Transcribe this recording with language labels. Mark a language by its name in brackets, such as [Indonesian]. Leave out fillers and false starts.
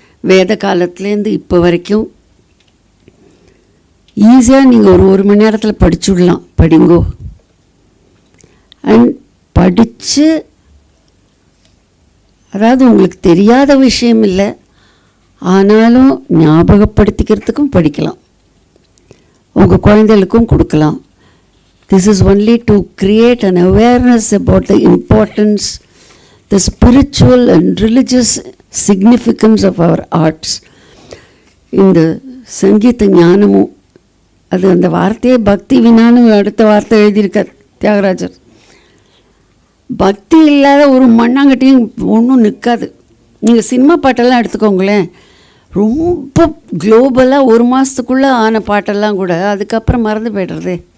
[Tamil] வேத காலத்துலேருந்து இப்போ வரைக்கும் ஈஸியாக நீங்கள் ஒரு மணி நேரத்தில் படிச்சுடலாம். படிங்கோ. அண்ட் படித்து, அதாவது உங்களுக்கு தெரியாத விஷயம் இல்லை, ஆனாலும் ஞாபகப்படுத்திக்கிறதுக்கும் படிக்கலாம், உங்கள் குழந்தைகளுக்கும் கொடுக்கலாம். [English] This is only to create an awareness about the importance, the spiritual and religious significance of our arts. [Tamil] இந்த சங்கீத ஞானமும், அது அந்த வார்த்தையே பக்தி வினான்னு அடுத்த வார்த்தை எழுதியிருக்கார் தியாகராஜர். பக்தி இல்லாத ஒரு மண்ணாங்கட்டியும் ஒன்றும் நிற்காது. நீங்கள் சினிமா பாட்டெல்லாம் எடுத்துக்கோங்களேன், ரொம்ப குளோபலாக ஒரு மாதத்துக்குள்ளே ஆன பாட்டெல்லாம் கூட அதுக்கப்புறம் மறந்து போய்டுறதே.